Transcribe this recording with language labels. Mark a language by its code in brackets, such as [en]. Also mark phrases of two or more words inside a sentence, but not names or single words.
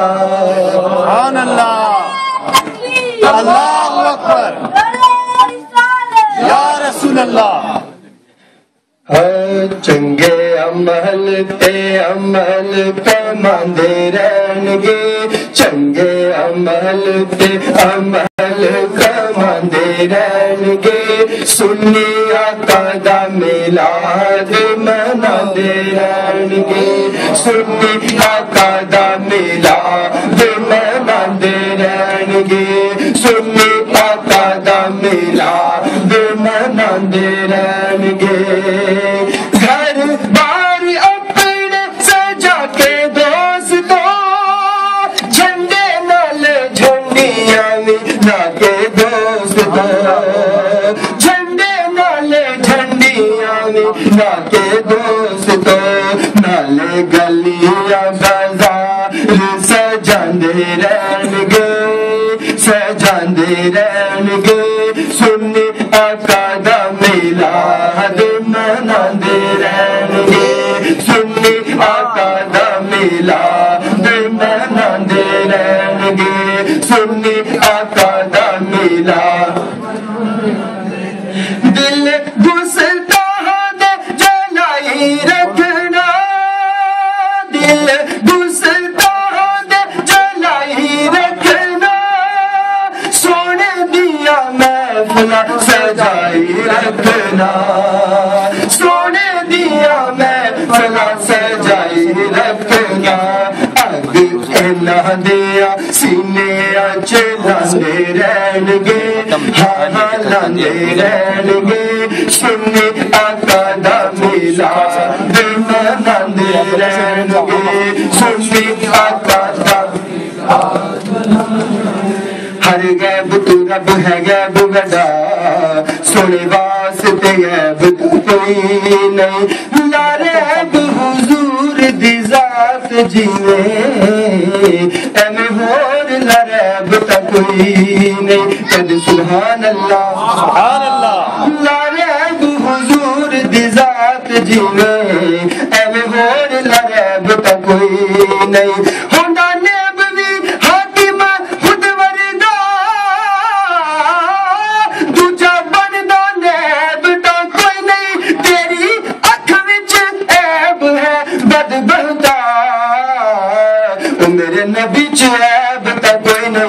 [ar] سبحان اللہ اللہ اکبر یا رسول اللہ [pa] چنگے عمل تے عمل کماندے رہن گے چنگے عمل تے عمل کماندے رہن گے سنی آقا دا میلاد مناندے رہن گے سنی آقا دا میلاد مناندے رہن گے سنی آقا دا میلاد مناندے رہن گے گھر بار اپنے سجا کے دوستوں جھنڈے نال جھنڈیاں ملا کے دوستوں جھنڈے نال جھنڈیاں ملا کے دوستوں نالے گلیاں بازار سجاندے رہن گے سجاندے رہن گے سنی آقا دا میلاد مناندے رہن گے سنی آقا دا میلاد مناندے رہن گے سنی آقا دا میلاد دل گستاحاں دے جلائی رکھنا دل گستاحاں دے جلائی رکھنا سونے دیا محفلاں سجائی رکھنا سونے دیا محفلاں سجائی رکھنا اگ انہاں دیا سینے اچ لاندے رہن گے ہاں لاندے رہن گے سنی آقا دا میلاد مناندے رہن گے سنی آقا دا ہر غیب تو رب ہے غیب وڈا سونے واسطے غیب تو کوئی نہیں [ar] لا ریب [pa] حضور دی ذات جیویں ایویں ہور [ar] لا ریب [pa] تا کوئی نہیں کد [ar] سبحان اللہ سبحان اللہ لا ریب [pa] حضور دی ذات جیویں ایویں ہور [ar] لا ریب [pa] تا کوئی نہیں ہوندا نیب وی حاکم خود وردا دوجا بندا نیب تا کوئی نہیں تیری اکھ وچ عیب ہے بد بہتا میرے نبی چ عیب تا کوئی نہیں